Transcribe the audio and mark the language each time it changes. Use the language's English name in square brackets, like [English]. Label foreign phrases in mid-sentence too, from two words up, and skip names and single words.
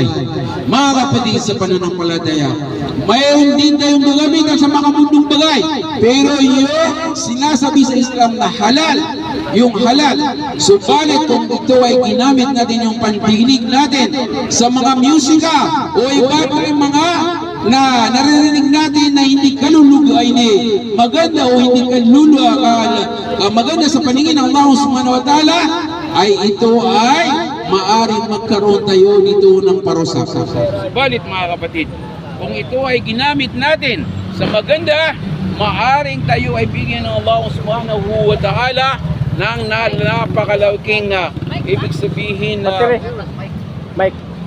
[Filipino] Mga kapatid sa pananampalataya, mayroon din tayong gagamitan sa mga mundong bagay, pero yung sinasabi sa Islam na halal, yung halal. Subalit kung ito ay ginamit natin yung pandinig natin sa mga musika o iba pa yung mga na naririnig natin na hindi kaluluga ay maganda o hindi kaluluga maganda sa paningin ng Allah [Arabic] سبحانه وتعالى, [Filipino] ay ito ay maaring magkaroon tayo dito ng parusa. Subalit mga kapatid, kung ito ay ginamit natin sa maganda, maaring tayo ay bigyan ng Allah [Arabic] سبحانه وتعالى [Filipino] ng napakalaking ibig sabihin na Mike.